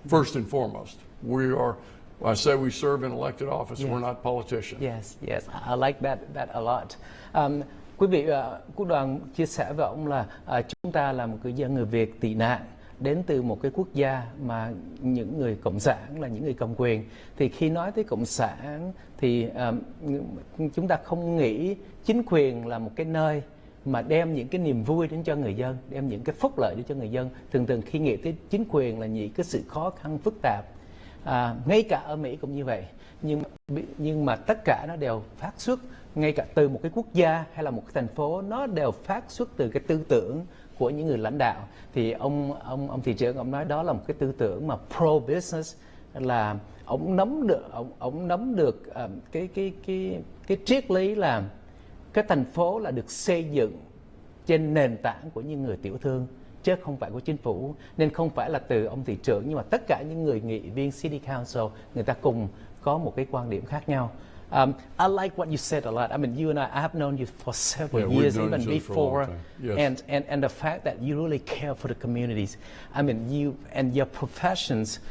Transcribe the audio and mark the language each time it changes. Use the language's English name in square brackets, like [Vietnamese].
[English] First and foremost, I say we serve in elected office. We're not politicians. Yes, I like that a lot. [Vietnamese] Quý vị, Quốc Đoàn chia sẻ với ông là chúng ta là một người Việt tị nạn đến từ một cái quốc gia mà những người cộng sản là những người cầm quyền. Thì khi nói tới cộng sản thì chúng ta không nghĩ chính quyền là một cái nơi mà đem những cái niềm vui đến cho người dân, đem những cái phúc lợi đến cho người dân. Thường khi nghĩ tới chính quyền là những cái sự khó khăn phức tạp. Ngay cả ở Mỹ cũng như vậy, nhưng mà tất cả nó đều phát xuất ngay cả từ một cái quốc gia hay là một cái thành phố, nó đều phát xuất từ cái tư tưởng của những người lãnh đạo. Thì ông thị trưởng ông nói đó là một cái tư tưởng mà pro business, là ông nắm được cái triết lý là cái thành phố là được xây dựng trên nền tảng của những người tiểu thương, chứ không phải của chính phủ. Nên không phải là từ ông thị trưởng, nhưng mà tất cả những người nghị viên City Council, người ta cùng có một cái quan điểm khác nhau. [English] I like what you said a lot. I mean, you and I have known you for several years, even before, yes. and the fact that you really care for the communities. I mean, you and your professions.